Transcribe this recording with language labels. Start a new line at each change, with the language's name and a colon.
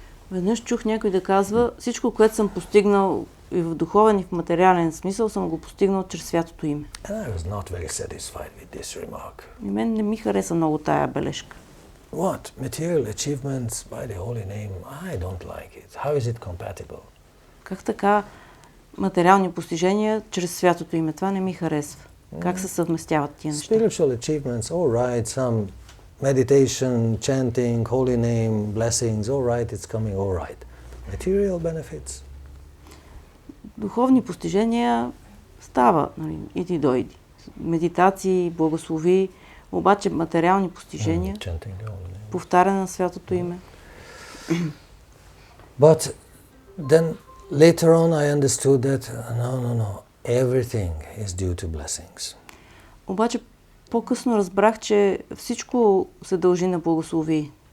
Bulgarian: Веднъж чух някой да казва, всичко, което съм постигнал и в духовен, и в материален смисъл, съм го постигнал чрез святото име.
English: And I was not very satisfied with this remark.
Bulgarian: И мен не ми хареса много тая бележка.
English: What? Material achievements by the holy name? I don't like it. How is it compatible?
Bulgarian: Как така материални постижения чрез святото име. Това не ми харесва. Как се съвместяват тия неща?
English: Spiritual achievements, all right, some meditation, chanting, holy name, blessings, all right, it's coming, all right. Material benefits.
Bulgarian: Духовни постижения става, нали, иди дойди. Медитации, благослови, обаче материални постижения, повтаряне на святото име.
English: But then later on I understood that no, everything is due to blessings.
Bulgarian: Обаче по-късно разбрах, че всичко се дължи на благослови.